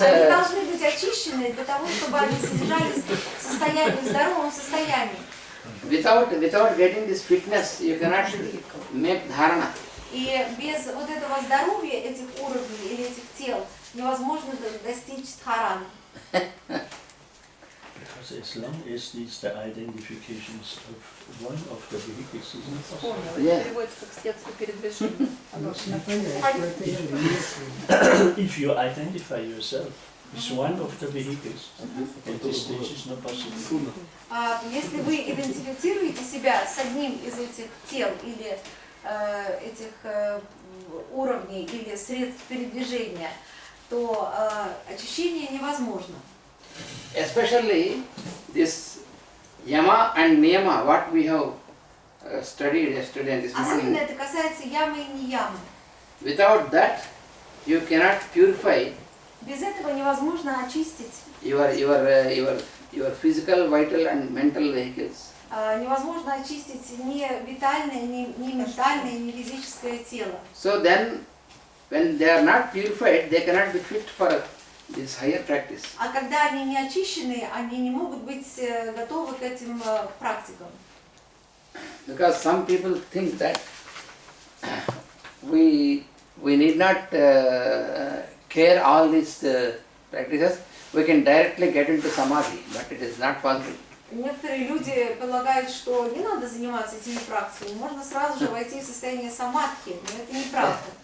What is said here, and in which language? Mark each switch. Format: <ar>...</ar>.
<ru>Они должны быть очищены для того, чтобы они содержались в здоровом состоянии.</ru> <en>without getting this fitness, you cannot make dharana.</en> <ru>И без вот этого здоровья, этих уровней или этих тел, невозможно достичь дхараны.</ru> <en>Because as long as these the identifications of one of the vehicles is not possible.</en> <ru>Вспомнила.</ru> <en>Yeah.</en> <ru>Это переводится как средство передвижения. Оно</ru> <en>If you identify yourself as one of the vehicles, at this stage is not possible.</en> <ru>Если вы идентифицируете себя с одним из этих тел или этих уровней или средств передвижения, то очищение невозможно.</ru> <en>Especially this yama and niyama, what we have studied yesterday and this</en> <ru>Особенно</ru> <en>morning.</en> <ru>это касается ямы и неямы.</ru> <en>Without that, you cannot purify</en> <ru>Без этого невозможно очистить,</ru> <en>your physical, vital and mental vehicles.</en> <ru>невозможно очистить ни витальное, ни ментальное, ни физическое тело.</ru> <en>So then, when they are not purified, they cannot be fit for this higher practice.</en> <ru>А когда они не очищены, они не могут быть готовы к этим практикам.</ru> <en>Because some people think that we need not care all these practices, we can directly get into samadhi, but it is not possible.</en> <ru>Некоторые люди полагают, что не надо заниматься этими практиками, можно сразу же войти в состояние самадхи, но это неправда.</ru>